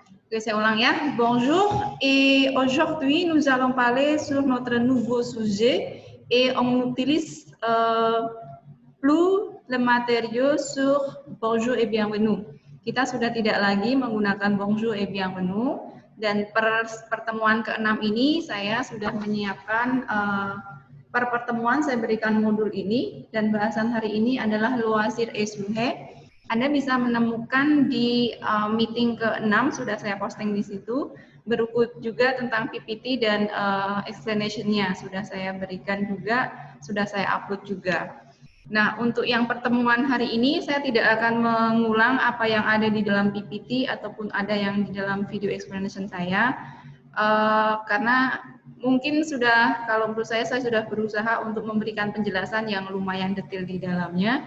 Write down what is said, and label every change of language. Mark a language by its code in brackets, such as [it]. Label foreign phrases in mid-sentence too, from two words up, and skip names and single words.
[id] Ok, saya ulang ya. [fr] Bonjour, et aujourd'hui nous allons parler sur notre nouveau sujet et on utilise plus le matériau sur bonjour et bienvenue. [id] Kita sudah tidak lagi menggunakan [fr] bonjour et bienvenue [id] dan per pertemuan ke-6 ini saya sudah menyiapkan per pertemuan saya berikan modul ini dan bahasan hari ini adalah [fr] loisir et sujet. [id] Anda bisa menemukan di meeting ke-6, sudah saya posting di situ, berikut juga tentang PPT dan explanation-nya, sudah saya berikan juga, sudah saya upload juga. Nah, untuk yang pertemuan hari ini, saya tidak akan mengulang apa yang ada di dalam PPT ataupun ada yang di dalam video explanation saya, karena mungkin sudah, kalau menurut saya sudah berusaha untuk memberikan penjelasan yang lumayan detail di dalamnya.